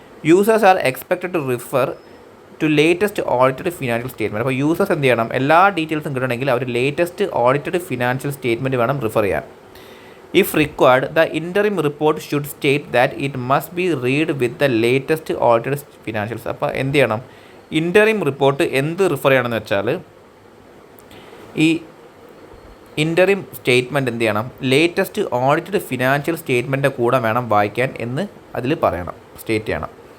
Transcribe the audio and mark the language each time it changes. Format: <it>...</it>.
<en>Users are expected to refer to latest audited financial statement.</en> <ml>അപ്പോൾ users എന്ത് ചെയ്യണം, എല്ലാ ഡീറ്റെയിൽസും കിട്ടണമെങ്കിൽ അവർ ലേറ്റസ്റ്റ് ഓഡിറ്റഡ് ഫിനാൻഷ്യൽ സ്റ്റേറ്റ്മെൻറ്റ് വേണം റിഫർ ചെയ്യാൻ.</ml> <en>If required, the interim report should state that it must be read with the latest audited financials.</en> <ml>അപ്പോൾ എന്ത് ചെയ്യണം, ഇൻ്ററിം റിപ്പോർട്ട് എന്ത് റിഫർ ചെയ്യണമെന്ന് വെച്ചാൽ ഈ ഇൻ്ററിം സ്റ്റേറ്റ്മെൻറ്റ് എന്ത് ചെയ്യണം, ലേറ്റസ്റ്റ് ഓഡിറ്റഡ് ഫിനാൻഷ്യൽ സ്റ്റേറ്റ്മെൻറ്റിൻ്റെ കൂടെ വേണം വായിക്കാൻ എന്ന് അതിൽ പറയണം, സ്റ്റേറ്റ് ചെയ്യണം.</ml>